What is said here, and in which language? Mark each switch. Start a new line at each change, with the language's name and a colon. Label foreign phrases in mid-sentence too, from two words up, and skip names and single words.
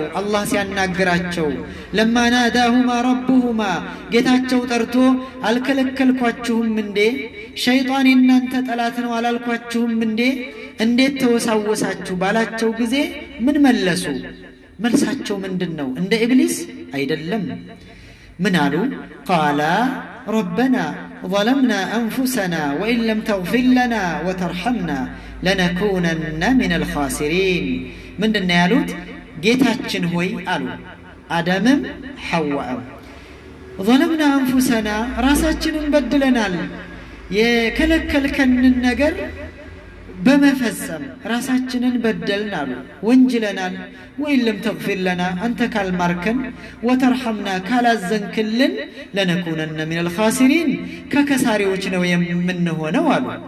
Amharic: አላህ ሲያናግራቸው
Arabic: لما ناداهما ربهما
Amharic: ጌታቸው ጠርቶ አልከለከልኳችሁም እንዴ? ሸይጣን የናንተ ጠላት ነው አላልኳችሁም እንዴ? እንዴት ተወሳወሳችሁ ባላቸው ጊዜ ምን መለሱ? መልሳቸው ምንድነው? እንደ ኢብሊስ አይደለም። ምን አሉ?
Arabic: قالا ربنا ظلمنا أنفسنا وإن لم تغفر لنا وترحمنا لنكونن من الخاسرين من دنا يالوت
Amharic: ጌታችን ሆይ አሉ አደምም ሐዋም
Arabic: ظلمنا أنفسنا
Amharic: ራሳችንን በድለናል የከለከልከንን ነገር በመፈጸም ራሳችንን በደልን አሉ ወንጅለናል።
Arabic: وإن لم تغفر لنا
Amharic: አንተ ካልማርከን ወተርሐምና ካላዘንክልን
Arabic: لنكونن من الخاسرين
Amharic: ከከሳሪዎች ነው የምንሆነው አሉ።